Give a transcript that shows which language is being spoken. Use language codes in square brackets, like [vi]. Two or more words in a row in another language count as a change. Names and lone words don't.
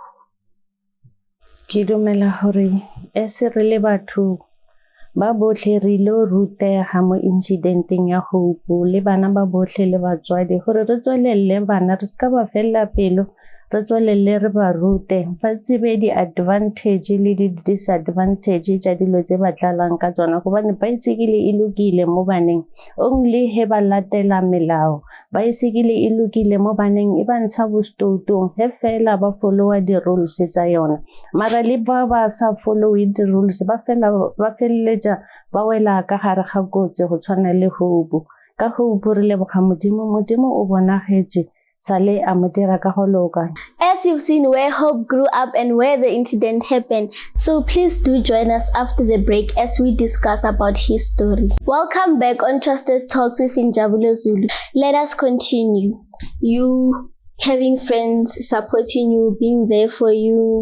[tn] ke dumela gore se re le batho ba botlhe re lo rutega mo incidenteng ya Hope le bana ba botlhe le batswadi gore re tswelelle bana re ska ba fella pelo re tswelelle re ba rute ba tsebe di-advantage le di-disadvantage tša dilo tse ba tlalang ka tsona gobane bicycle e lokile mo baneng only he ba latela melao bicycle e lokile mo baneng e ba ntsha bostoutong he fela ba followa di-rules tsa yona mara le ba ba sa follow di-rules ba feleletša ba wela ka gare ga kotsi go tshwana le Hope ka Hope re leboga modimo o bonagetse sale a mo dira ka go loka. [en] As you've seen where Hope grew up and where the incident happened, so please do join us after the break as we discuss about his story. Welcome back on Trusted Talks with Njabulo Zulu. Let us continue. You having friends supporting you, being there for you.